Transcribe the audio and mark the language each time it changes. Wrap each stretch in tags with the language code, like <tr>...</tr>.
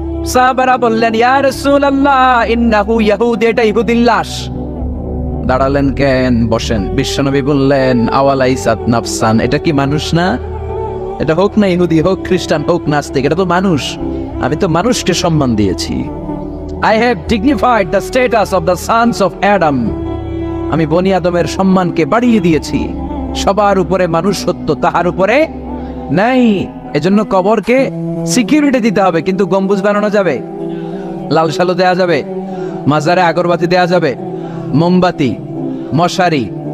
<bn>সাহাবারা বললেন,</bn> <ar>ইয়া রাসূলুল্লাহ ইন্নাহু ইহুদি,</ar> <bn>এটা ইহুদির লাশ। দাঁড়ালেন কেন? বসেন। বিশ্বনবী বললেন,</bn> <ar>আওয়ালাইসাত নাফসান,</ar> <bn>এটা কি মানুষ না? এটা হোক না ইহুদি, হোক খ্রিস্টান, হোক নাস্তিক, এটা তো মানুষ। আমি তো মানুষকে সম্মান দিয়েছি।</bn> <en>I have dignified the status of the sons of Adam.</en> <bn>আমি বনি আদমের সম্মানকে বাড়িয়ে দিয়েছি। সবার উপরে মানুষ সত্য, তাহার উপরে নাই। এজন্য কবরকে সিকিউরিটি দিতে হবে, কিন্তু গম্বুজ বানানো যাবে, লাল সালো দেয়া যাবে, মাজারে আগরবাতি দেয়া যাবে, মোমবাতি, মশারি।</bn>